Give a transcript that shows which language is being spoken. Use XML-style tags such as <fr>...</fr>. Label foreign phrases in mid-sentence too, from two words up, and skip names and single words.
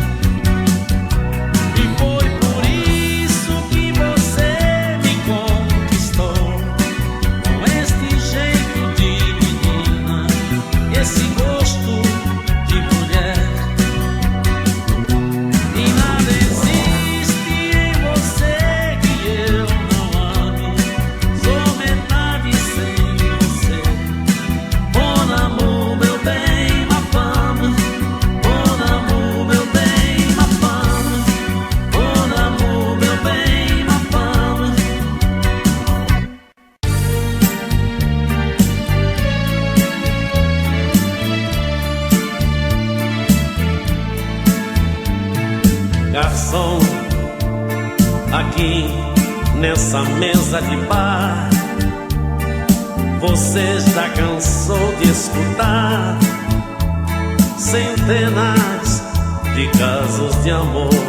<pt>E foi por isso que você me conquistou, com este jeito de menina, esse gosto de mulher. E nada existe em você que eu não ame, sou metade sem você.</pt> <fr>Mon amour,</fr> <pt>meu bem,</pt> <fr>ma femme. Mon amour,</fr> <pt>meu bem,</pt> <fr>ma femme. Mon amour,</fr> <pt>meu bem,</pt> <fr>ma femme.</fr> <pt>Garçom, aqui nessa mesa de bar, você já cansou de escutar centenas de casos de amor.</pt>